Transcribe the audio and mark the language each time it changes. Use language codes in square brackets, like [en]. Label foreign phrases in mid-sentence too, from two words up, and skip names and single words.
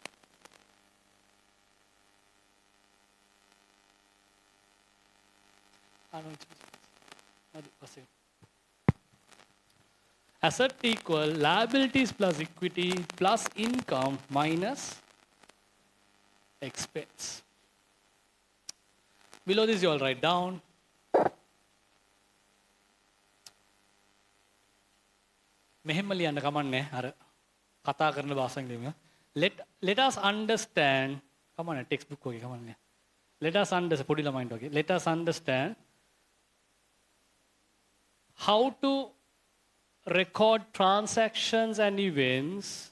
[en] Asset equal liabilities plus equity plus income minus expense. Below this you all write down. [si] මෙහෙම ලියන්න කමන්නේ අර කතා කරන භාෂාවෙන් ලියමු. [en] Let us understand [si] කමන්නේ [en] text book [si] වගේ කමන්නේ. [en] Let us understand [si] පොඩි ළමයින්ට වගේ. [en] Let us understand how to record transactions and events